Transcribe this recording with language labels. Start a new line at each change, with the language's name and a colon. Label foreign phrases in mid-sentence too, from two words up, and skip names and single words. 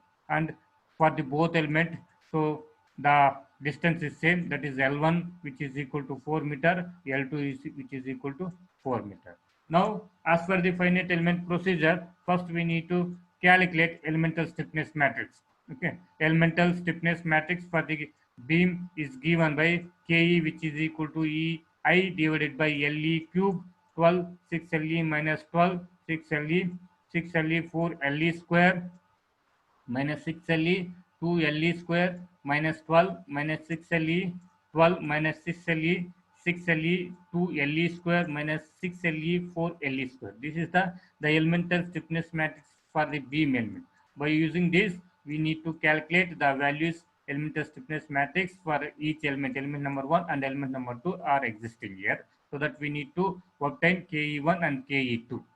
English: And for the both element, so the distance is same, that is L1 which is equal to 4 meter, L2 is which is equal to 4 meter. Now as per the finite element procedure, first we need to calculate elemental stiffness matrix. Okay, elemental stiffness matrix for the beam is given by Ke, which is equal to Ei divided by Le cube, 12 6 Le minus 12 6 Le 6 Le 4 Le square minus 6 Le 2 Le square minus 12 minus 6 Le 12 minus 6 Le 6 Le 2 Le square minus 6 Le 4 Le square. This is the elemental stiffness matrix for the beam element. By using this, we need to calculate the values elemental stiffness matrix for each element. Element number 1 and element number 2 are existing here, so that we need to obtain Ke1 and Ke2.